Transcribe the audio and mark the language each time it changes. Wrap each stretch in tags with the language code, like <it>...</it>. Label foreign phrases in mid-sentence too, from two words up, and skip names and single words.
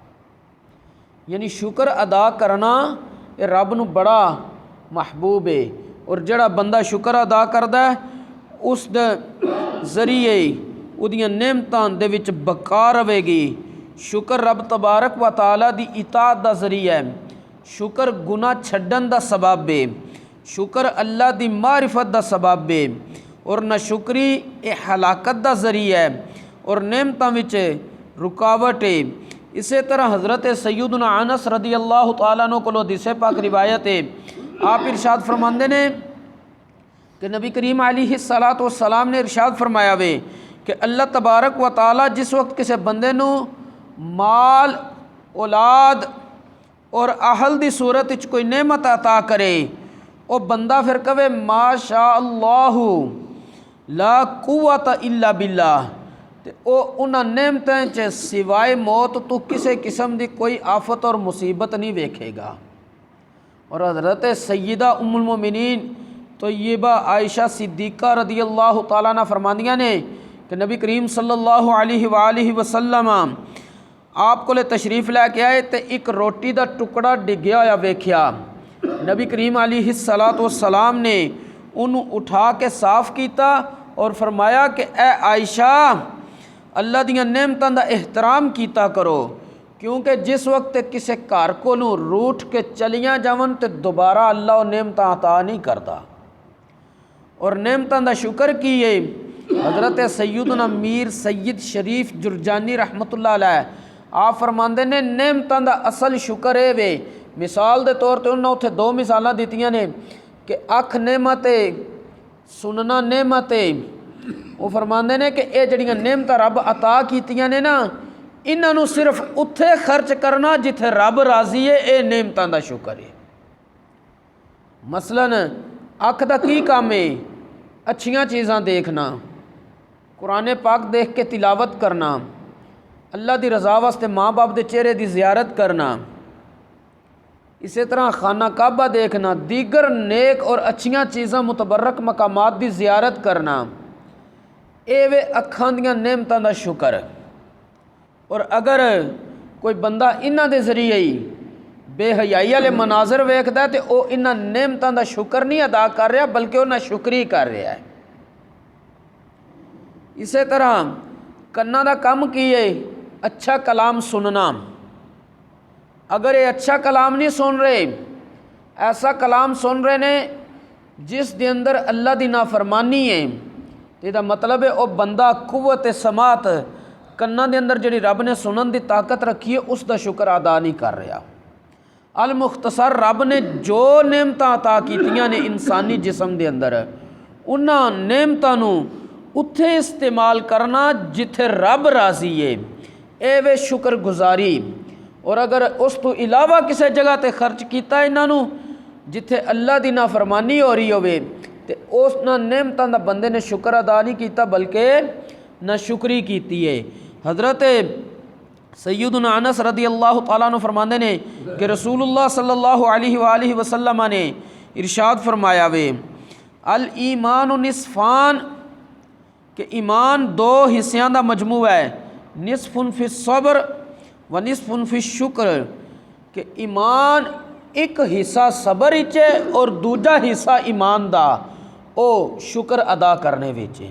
<pa>یعنی شکر ادا کرنا یہ رب نو بڑا محبوب ہے، اور جڑا بندہ شکر ادا کردا ہے اس دے ذریعے اودیاں نعمتاں دے وچ بقا رہے گی۔ شکر رب تبارک و تعالیٰ دی اطاعت دا ذریعہ ہے، شکر گناہ چھڈن دا سبب ہے، شکر اللہ دی معرفت دا سبب ہے، اور نہ شکری یہ ہلاکت دا ذریعہ ہے اور نعمتاں وچ رکاوٹ ہے۔ اسی طرح حضرت سیدنا انس رضی اللہ تعالیٰ عنہ کو حدیث پاک روایت ہے، آپ ارشاد فرماندے نے کہ نبی کریم علیہ الصلاۃ والسلام نے ارشاد فرمایا وے کہ اللہ تبارک و تعالیٰ جس وقت کسی بندے نو مال اولاد اور اہل دی صورت وچ کوئی نعمت عطا کرے، وہ بندہ پھر کہے</pa> <ar>ما شاء اللہ لا قوت الا باللہ،</ar> <pa>تے او انہاں نعمتیں چ سوائے موت تو کسی قسم دی کوئی آفت اور مصیبت نہیں ویکھے گا۔ اور حضرت سیدہ ام المومنین طیبہ عائشہ صدیقہ رضی اللہ تعالیٰ عنہ فرماندیاں نے کہ نبی کریم صلی اللہ علیہ وآلہ وسلم آپ کو تشریف لے کے آئے تے ایک روٹی دا ٹکڑا ڈگیا ہوا ویکھیا۔ نبی کریم علیہ الصلاۃ والسلام نے انہوں اٹھا کے صاف کیتا اور فرمایا کہ اے عائشہ اللہ دیاں نعمتاں دا احترام کیتا کرو، کیونکہ جس وقت کسی گھر کو روٹ کے چلیاں جاون تے دوبارہ اللہ وہ نعمتاں عطا نہیں کرتا۔ اور نعمتاں دا شکر کیے حضرت سیدنا میر سید شریف جرجانی رحمۃ اللہ علیہ آپ فرماندے نے نعمتاں دا اصل شکر ہے وے۔ مثال دے طور تے انہوں نے اتھے دو مثالاں دیتیاں نے کہ اکھ نعمت ہے، سننا نعمت ہے۔ وہ فرماندے نے کہ اے جڑیاں نعمتاں رب عطا کیتیاں نے نا، انہاں نو صرف اتھے خرچ کرنا جتھے رب راضی ہے، اے نعمتاں دا شکر ہے۔ مثلاً اکھ دا کی کام ہے؟ اچھیاں چیزاں دیکھنا، قرآن پاک دیکھ کے تلاوت کرنا، اللہ دی رضا واسطے ماں باپ دے چہرے دی زیارت کرنا۔ اسی طرح خانہ کعبہ دیکھنا، دیگر نیک اور اچھیاں چیزاں متبرک مقامات دی زیارت کرنا، اے وے اکھاں دیاں نعمتاں دا شکر۔ اور اگر کوئی بندہ انہاں دے ذریعے ہی بے حیائی والے مناظر ویکھدا ہے تے او انہاں نعمتاں دا شکر نہیں ادا کر رہا بلکہ وہ ناشکری کر رہا ہے۔ اسی طرح کناں دا کم کی ہے اچھا کلام سننا۔ اگر یہ اچھا کلام نہیں سن رہے، ایسا کلام سن رہے نے جس دے اندر اللہ دی نافرمانی ہے، تے دا مطلب ہے او بندہ قوت سماعت کناں دے اندر جڑی رب نے سنن دی طاقت رکھی ہے اس دا شکر ادا نہیں کر رہا۔ المختصر رب نے جو نعمتاں عطا کیتیاں نے انسانی جسم دے اندر، انہاں نعمتاں نو اتھے استعمال کرنا جتھے رب راضی ہے، اے وے شکر گزاری۔ اور اگر اس تو علاوہ کسی جگہ تے خرچ کیتا ہے انہاں نو جتھے اللہ دی نافرمانی ہو رہی ہوئے تے اس نعمتاں دا بندے نے شکر ادا نہیں کیتا بلکہ ناشکری کیتی ہے۔ حضرت سیدنا انس رضی اللہ تعالیٰ عنہ فرماندے نے کہ رسول اللہ صلی اللہ علیہ وآلہ وسلم نے ارشاد فرمایا وے</pa> <ar>الایمان نصفان،</ar> <pa>کہ ایمان دو حصیاں دا مجموعہ ہے،</pa> <ar>نصف فی الصبر و نصف فی الشکر،</ar> <pa>کہ ایمان ایک حصہ صبر وچ ہے اور دوجا حصہ ایمان دا او شکر ادا کرنے وچ ہے۔</pa>